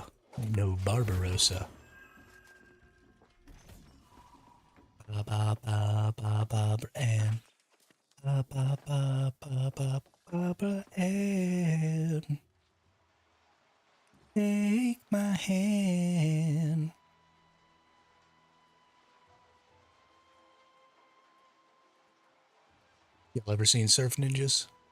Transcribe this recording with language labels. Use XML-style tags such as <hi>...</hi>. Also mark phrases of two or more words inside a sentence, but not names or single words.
<en>No, Barbarossa. Ba ba ba ba ba and ba ba ba ba ba ba and take my hand. Y'all ever seen Surf Ninjas?</en>